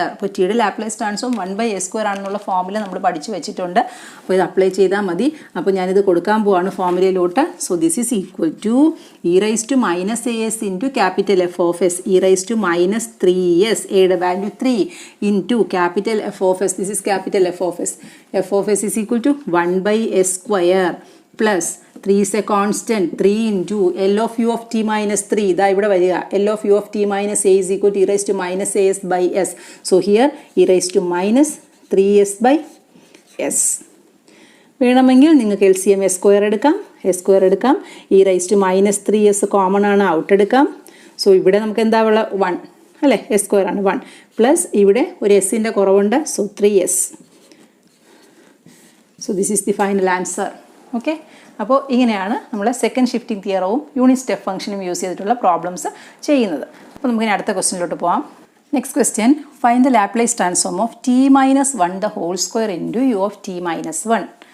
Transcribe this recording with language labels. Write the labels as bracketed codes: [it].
[ml] അപ്പോൾ ടിയുടെ Laplace transform 1/s² ആണെന്നുള്ള ഫോമുല നമ്മൾ പഠിച്ചു വെച്ചിട്ടുണ്ട്. അപ്പോൾ ഇത് അപ്ലൈ ചെയ്താൽ മതി. അപ്പോൾ ഞാനിത് കൊടുക്കാൻ പോവാണ് ഫോമുലയിലോട്ട്. [en] so this is equal to e raise to minus as into capital F of S, e raise to minus 3s, [ml] എയുടെ value 3, [en] Into capital F of S, this is capital F of S. f of s is equal to 1/s² plus 3 is a constant, 3 into L of u of t minus 3. [ml] ഇതാ ഇവിടെ വരിക. [en] L of u of t minus a is equal to e raised to minus as by s. So here e raised to minus 3s by s. [ml] വേണമെങ്കിൽ നിങ്ങൾക്ക് LCM s² എടുക്കാം, s² എടുക്കാം. e raised to minus 3s common ആണ്, out എടുക്കാം. So ഇവിടെ നമുക്ക് എന്താ ഉള്ള 1 അല്ലേ? s² ആണ് 1 പ്ലസ് ഇവിടെ ഒരു എസിൻ്റെ കുറവുണ്ട്. So 3s. [en] So this is the final answer. [ml] Okay, അപ്പോൾ ഇങ്ങനെയാണ് നമ്മൾ സെക്കൻഡ് ഷിഫ്റ്റിംഗ് തിയറവും യൂണിറ്റ് സ്റ്റെപ്പ് ഫംഗ്ഷനും യൂസ് ചെയ്തിട്ടുള്ള പ്രോബ്ലംസ് ചെയ്യുന്നത്. അപ്പോൾ നമുക്കിനി അടുത്ത ക്വസ്റ്റ്യനിലോട്ട് പോകാം. [en] Next question, find the Laplace transform of t minus 1 the whole square into u of t minus 1.